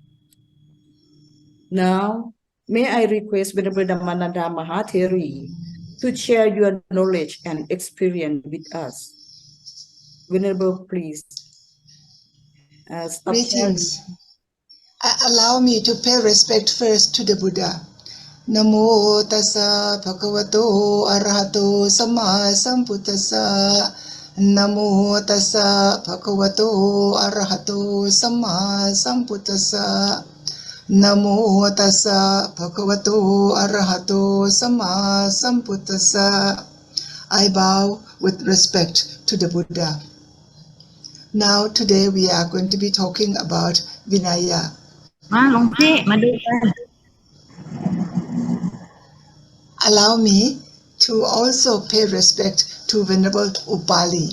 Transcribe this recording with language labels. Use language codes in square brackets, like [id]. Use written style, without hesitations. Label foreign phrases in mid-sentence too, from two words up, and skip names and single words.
[en] Now, may I request Venerable Dhammananda Mahā Therī to share your knowledge and experience with us. Venerable, please. Greetings. Allow me to pay respect first to the Buddha. [pi] Namo tassa bhagavato arahato samma sambuddhassa. Namo tassa bhagavato arahato samma sambuddhassa. Namo tassa bhagavato arahato samma sambuddhassa. [en] I bow with respect to the Buddha. Now today we are going to be talking about Vinaya. Allow me to also pay respect to Venerable Upali.